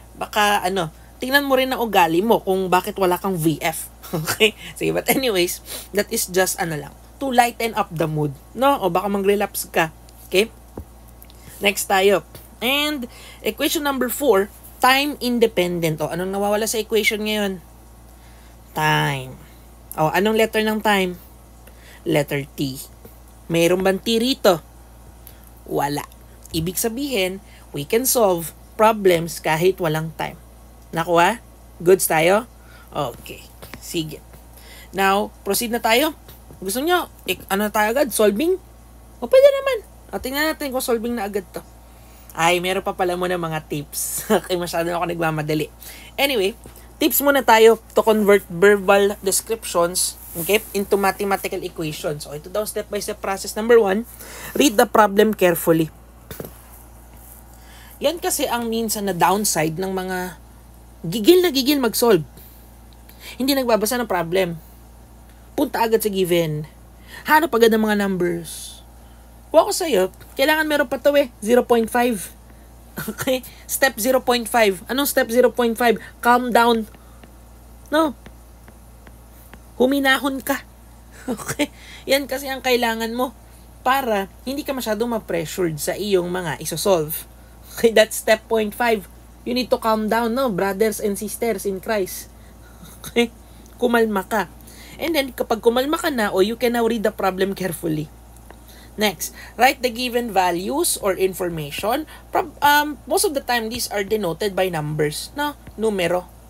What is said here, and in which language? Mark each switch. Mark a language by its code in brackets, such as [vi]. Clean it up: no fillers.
[tl] Baka, tingnan mo rin ang ugali mo kung bakit wala kang VF. [en] Okay? Sige, but anyways, that is just, to lighten up the mood. [tl] No? Baka mag-relapse ka. Okay? Next tayo. [en] And, equation number 4, time independent. [tl] Anong nawawala sa equation ngayon? [en] Time. Anong letter ng time? Letter T. [tl] Mayroon bang T rito? Wala. Ibig sabihin, [en] we can solve problems [tl] kahit walang [en] time. [tl] Nakuha? Goods tayo? Okay. Sige. Now, proceed na tayo. Gusto nyo, tayo agad? Solving? Pwede naman. Tingnan natin kung solving na agad to. Ay, meron pa pala muna mga tips. [en] Okay, [tl] masyado ako nagmamadali. [en] Anyway, tips muna tayo to convert verbal descriptions, okay, into mathematical equations. [tl] Ito daw [en] step-by-step process. Number 1, read the problem carefully. [tl] Yan kasi ang minsan na downside ng mga gigil na gigil mag-solve. Hindi nagbabasa ng problem. Punta agad sa given. Hanap agad ng mga numbers. Kung ako sa'yo, kailangan meron pa to 0.5. Okay? Step 0.5. Anong step 0.5? [en] Calm down. [tl] No. Huminahon ka. Okay? Yan kasi ang kailangan mo para hindi ka masyadong ma-pressured sa iyong mga isosolve. [en] Okay? That's step 0.5. You need to calm down, no? Brothers and sisters in Christ. Okay? [tl] Kumalma ka. [en] And then, [tl] kapag kumalma ka na, [en] you can now read the problem carefully. Next, write the given values or information. Most of the time, these are denoted by numbers. No? Numero.